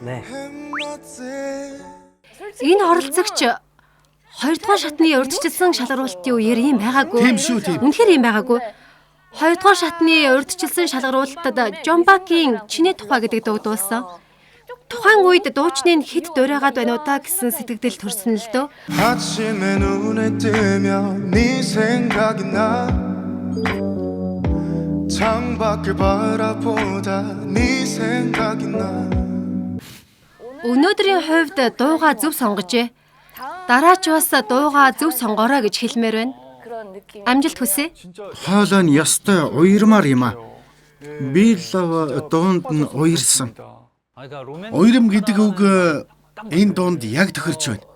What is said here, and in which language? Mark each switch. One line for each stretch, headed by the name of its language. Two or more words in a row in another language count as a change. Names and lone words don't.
Mongolian: Энэ оролцогч 2 дугаар шатны урьдчилсан шалгаруулалтын үеэр ийм байгаагүй. Тийм шүү, тийм. Үнэхээр ийм байгаагүй. 2 дугаар шатны урьдчилсан шалгаруулалтад Жомбагийн чиний тухай гэдэг дуу дуулсан. Тухайн үед дуучны нь хэд дуурайгаад байна уу та гэсэн сэтгэл төрсөн л дөө.
Korean: 아침에 눈에 뜨면 네 생각이 나 창밖을 바라보다 네 생각이 나
Mongolian: Өнөөдрийн хувьд дуугаа зөв сонгожээ. Дараа ч бас дуугаа зөв сонгороо гэж хэлмээр байна. Амжилт хүсье. Хоолой нь ёстой уйрмаар юм аа. Би лав дуунд нь уйрсан. Уйрам гэдэг үг энэ дунд яг тохирч байна.